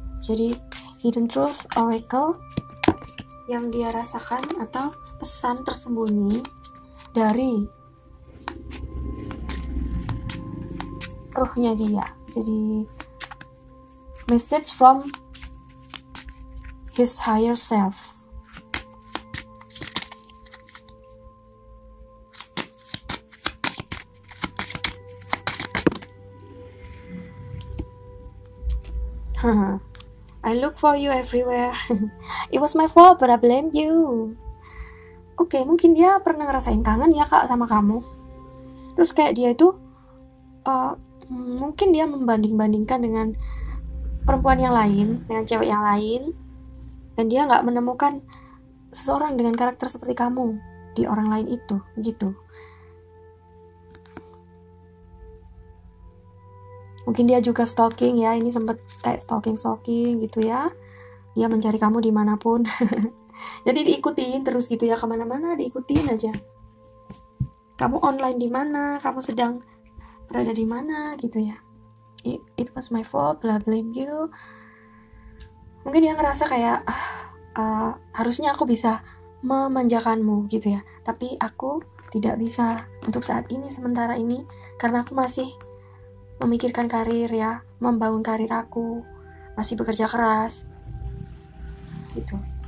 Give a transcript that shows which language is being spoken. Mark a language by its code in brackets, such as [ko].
[id] Jadi hidden truth oracle yang dia rasakan atau pesan tersembunyi dari ruhnya dia. [en] Jadi message from his higher self. I look for you everywhere. It was my fault, but I blame you. [id] Oke, mungkin dia pernah ngerasain kangen ya Kak sama kamu. Terus kayak dia itu mungkin dia membanding-bandingkan dengan perempuan yang lain, dengan cewek yang lain, dan dia nggak menemukan seseorang dengan karakter seperti kamu di orang lain itu, gitu. Mungkin dia juga stalking ya, ini sempet kayak stalking gitu ya. Dia mencari kamu dimanapun. Jadi diikutin terus gitu ya, kemana-mana diikutin aja. Kamu online di mana, kamu sedang berada di mana gitu ya. [en] It was my fault, blah blame you. [id] Mungkin dia ngerasa kayak harusnya aku bisa memanjakanmu gitu ya. Tapi aku tidak bisa untuk saat ini, sementara ini, karena aku masih memikirkan karir ya, membangun karir aku, masih bekerja keras gitu.